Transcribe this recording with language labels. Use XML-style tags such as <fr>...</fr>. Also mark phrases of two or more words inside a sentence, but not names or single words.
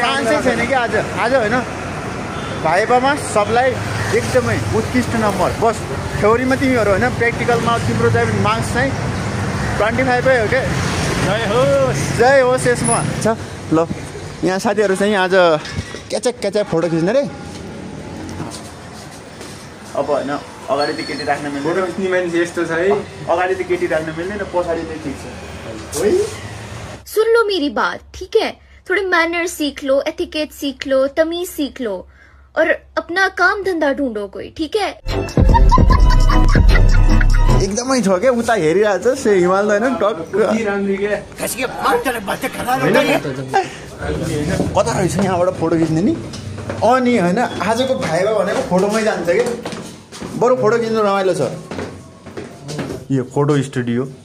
<ne>चान्सै छैन कि आज होइन भाइबामा सबलाई एकदमै उत्कृष्ट नम्बर बस थ्योरीमा तिमीहरू होइन प्र्याक्टिकलमा तिम्रो चाहिँ मार्क्स चाहिँ 25 हो के जय होस् यसमा छ ल यहाँ साथीहरू चाहिँ आज क्याचा फोटो खिच्ने रे अब होइन अगाडि त केटी राख्न मिल्दैन फोटो खिच्ने मान्छे यस्तो छ है अगाडि त केटी राख्न मिल्दैन पछाडि नै ठिक छ</ne> <hi>सुन लो मेरी बात ठीक है थोड़े मैनर सीख लो एथिकेट सीख लो तमीज सीख लो और अपना काम धंधा ढूंढो कोई ठीक है</hi> <ne>एकदमै छ के उता हेरिरहेछ से हिमाल होइन कता रहेछ यहाँबाट फोटो खिच्ने नि अनि होइन आजको भाइबा भनेको फोटोमै जान्छ कि बरु फोटो खिच्नु रमाइलो छ यो फोटो स्टुडियो</ne>